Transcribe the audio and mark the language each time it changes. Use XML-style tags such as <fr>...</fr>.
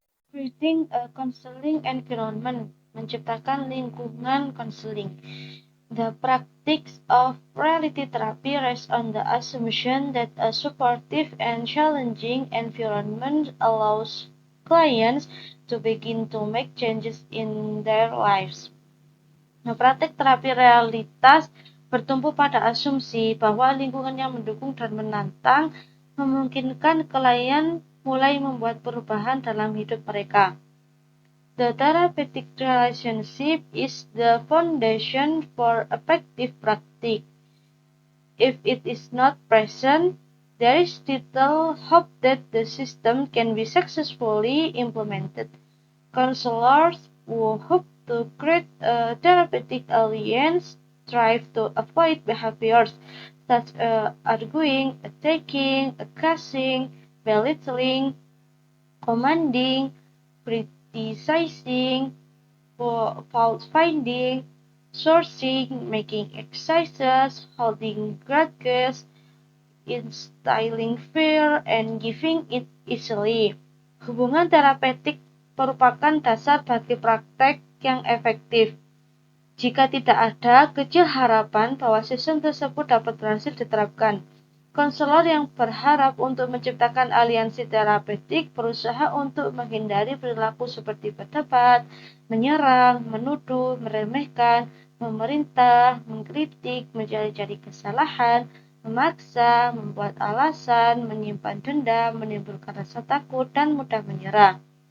<en>Creating a counseling environment,</en> <id>menciptakan lingkungan konseling.</id> <en>The practice of reality therapy rests on the assumption that a supportive and challenging environment allows clients to begin to make changes in their lives.</en> <id>Nah, praktik terapi realitas bertumpu pada asumsi bahwa lingkungan yang mendukung dan menantang memungkinkan klien mulai membuat perubahan dalam hidup mereka.</id> <en>The therapeutic relationship is the foundation for effective practice. If it is not present, there is little hope that the system can be successfully implemented. Counselors who hope to create a therapeutic alliance strive to avoid behaviors such as arguing, attacking, accusing, belittling, commanding, criticizing, fault finding, sourcing, making exercises, holding grudges, instilling fear, and giving it easily.</en> <id>Hubungan terapeutik merupakan dasar bagi praktek yang efektif. Jika tidak ada, kecil harapan bahwa sistem tersebut dapat berhasil diterapkan. Konselor yang berharap untuk menciptakan aliansi terapeutik berusaha untuk menghindari perilaku seperti berdebat, menyerang, menuduh, meremehkan, memerintah, mengkritik, mencari-cari kesalahan, memaksa, membuat alasan, menyimpan dendam, menimbulkan rasa takut, dan mudah menyerah.</id>